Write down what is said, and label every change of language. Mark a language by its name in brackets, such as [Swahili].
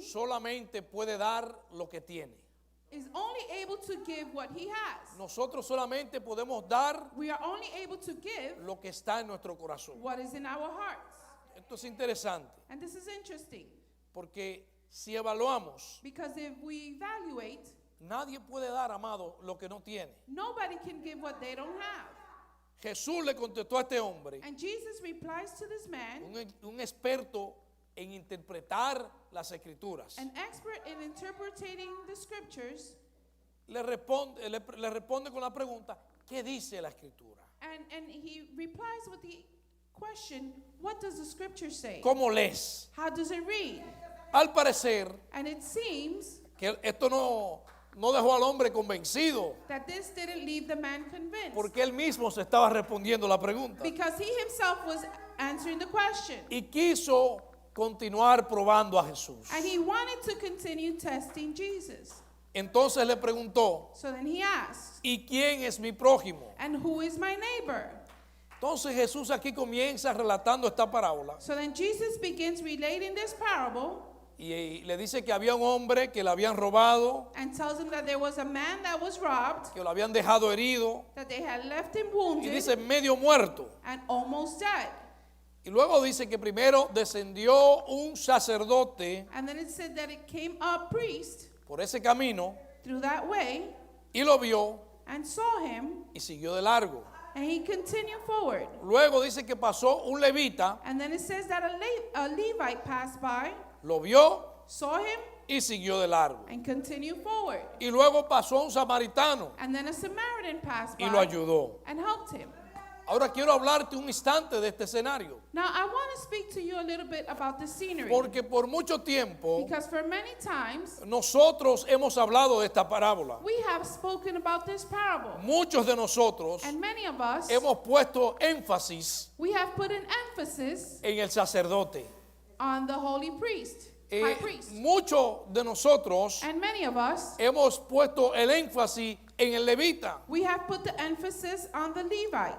[Spanish] solamente puede dar lo que tiene. [English] is only able to give what he has. [Spanish] Nosotros solamente podemos dar [English] We are only able to give [Spanish] lo que está en nuestro corazón. [English] what is in our hearts. [Spanish] Esto es interesante [English] And this is interesting [Spanish] porque si evaluamos, [English] because if we evaluate, [Spanish] nadie puede dar, amado, lo que no tiene. [English] nobody can give what they don't have. [Spanish] Jesús le contestó a este hombre, [English] And Jesus replies to this man, [Spanish] un experto en interpretar las escrituras. [English] an expert in interpreting the scriptures, [Spanish] Le responde con la pregunta, ¿qué dice la escritura? [English] and he replies with the question, what does the scripture say? [Spanish] ¿Cómo lees? [English] How does it read? [Spanish] Al parecer, [English] And it seems [Spanish] que esto no dejó al hombre convencido, [English] that this didn't leave the man convinced [Spanish] porque él mismo se estaba respondiendo la pregunta. [English] because he himself was answering the question. [Spanish] Y quiso continuar probando a Jesús. [English] And he wanted to continue testing Jesus. [Spanish] Entonces le preguntó, [English] So then he asked, [Spanish] ¿y quién es mi prójimo? [English] and who is my neighbor? [Spanish] Entonces Jesús aquí comienza relatando esta parábola [English] So then Jesus begins relating this parable [Spanish] y le dice que había un hombre que le habían robado, [English] and tells him that there was a man that was robbed, [Spanish] que lo habían dejado herido [English] that they had left him [Spanish] y [English] wounded [Spanish] dice medio muerto. [English] and almost dead. [Spanish] Y luego dice que primero descendió un sacerdote [English] And then it said that it came a priest [Spanish] por ese camino [English] through that way [Spanish] y lo vio [English] and saw him, [Spanish] y siguió de largo. [English] and he continued forward. [Spanish] Luego dice que pasó un levita, [English] And then it says that a Levite passed by, [Spanish] lo vio [English] saw him, [Spanish] y siguió de largo. [English] and continued forward. [Spanish] Y luego pasó un samaritano [English] And then a Samaritan passed [Spanish] y lo [English] by [Spanish] ayudó. [English] and helped him. [Spanish] Ahora quiero hablarte un instante de este escenario, [English] Now, I want to speak to you a little bit about the scenery. [Spanish] porque por mucho tiempo [English] Because for many times, [Spanish] nosotros hemos hablado de esta parábola. [English] we have spoken about this parable. [Spanish] Muchos de nosotros [English] And many of us, [Spanish] hemos puesto énfasis [English] we have put an emphasis [Spanish] en el sacerdote. [English] on the holy priest, high priest. [Spanish] Muchos de nosotros [English] And many of us, [Spanish] hemos puesto el énfasis en el levita, [English] we have put the emphasis on the Levite.